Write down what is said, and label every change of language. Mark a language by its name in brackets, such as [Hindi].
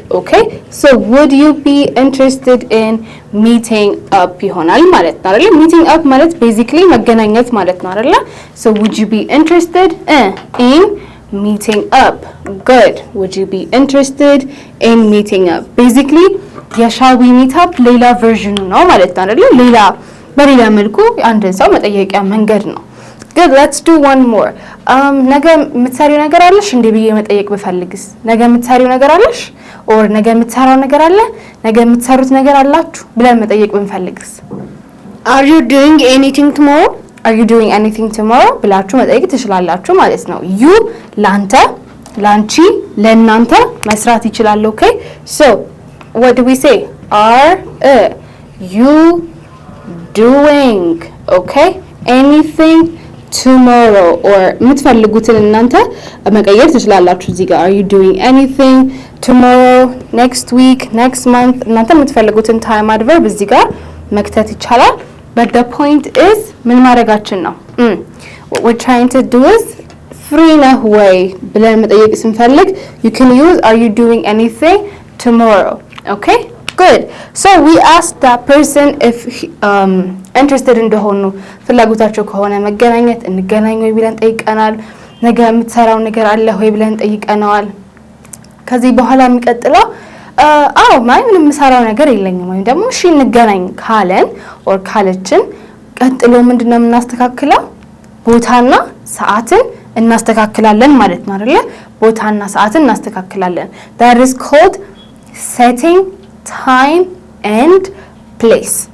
[English] okay so would you be interested in meeting up [Amharic] ይሆናል ማለት ነው አይደል? meeting up ማለት basically መገናኘት ማለት ነው አይደል? [English] so would you be interested in meeting up? good. would you be interested in meeting up? basically shall we meet up [Amharic] ሌላ version ነው ማለት ነው አይደል? ሌላ በሌላ መልኩ አንድን ሰው መጠየቂያ መንገድ ነው። [English] Good, let's do one more. [Amharic] ነገ የምትሰሪው ነገር አለሽ እንዴ ብዬ መጠየቅ ብፈልግስ? ነገ የምትሰሪው ነገር አለሽ? or ነገ የምትሰራው ነገር አለ? ነገ የምትሰሩት ነገር አላችሁ ብለን መጠየቅ ብንፈልግስ? [English] Are you doing anything tomorrow? Are you doing anything tomorrow [Amharic] ብላችሁ መጠየቅ ትችላላችሁ ማለት ነው። [English] you [Amharic] ላንተ፣ ላንቺ፣ ለእናንተ መስራት ይችላል። [English] okay so what do we say? Are you doing okay anything tomorrow? or [Amharic] የምትፈልጉትን እናንተ መቀየር ትችላላችሁ እዚህ ጋር [English] are you doing anything tomorrow, next week, next month እናንተ የምትፈልጉትን time adverb [Amharic] እዚህ ጋር መክተት ይቻላል። [English] but the point is [Amharic] ምን ማድረጋችን ነው? [English] what we're trying to do is free [Amharic] ነህ ወይ ብለን መጠየቅ ስንፈልግ [English] you can use are you doing anything tomorrow? okay good so we asked that person if interested [Amharic] እንደሆኑ ፍላጎታቸው ከሆነ መገናኘት እንገናኝ ወይ ብለን ጠይቀናል። ነገ የምትሰራው ነገር አለ ወይ ብለን ጠይቀናል። ከዚህ በኋላ የሚቀጥለው አዎ ምንም የምሰራው ነገር የለኝም ወይ ደግሞ እሺ እንገናኝ ካለን or ካለችን ቀጥሎ ምንድነው የምናስተካክለው? ቦታና ሰዓትን እናስተካክላለን ማለት ነው አይደል? ቦታና ሰዓትን እናስተካክላለን። [English] that is called setting time and place.